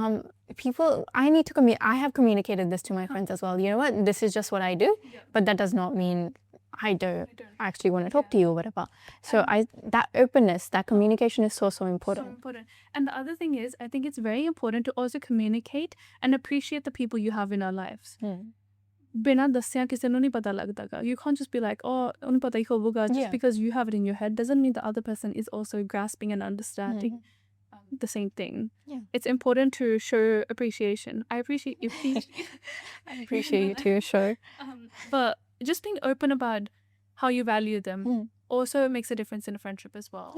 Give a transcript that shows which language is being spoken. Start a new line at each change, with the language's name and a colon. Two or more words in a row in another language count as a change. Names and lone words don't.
English: I have communicated this to my friends as well. You know what, this is just what I do, but that does not mean I don't actually want to talk to you or whatever. So that openness, that communication is so important. So important. And the other thing is, I think it's very important to also communicate and appreciate the people you have in our lives.
Punjabi: ਬਿਨਾਂ ਦੱਸਿਆ ਕਿਸੇ ਨੂੰ ਨਹੀਂ ਪਤਾ ਲੱਗਦਾਗਾ.
English: You can't just be like,
Punjabi: oh, ਉਹਨੂੰ ਪਤਾ ਹੀ ਹੋਊਗਾ.
English: Just because you have it in your head doesn't mean the other person is also grasping and understanding the same thing. It's important to show appreciation. I appreciate you. I appreciate you too, sure. But just being open about how you value them also makes a difference in a friendship as well.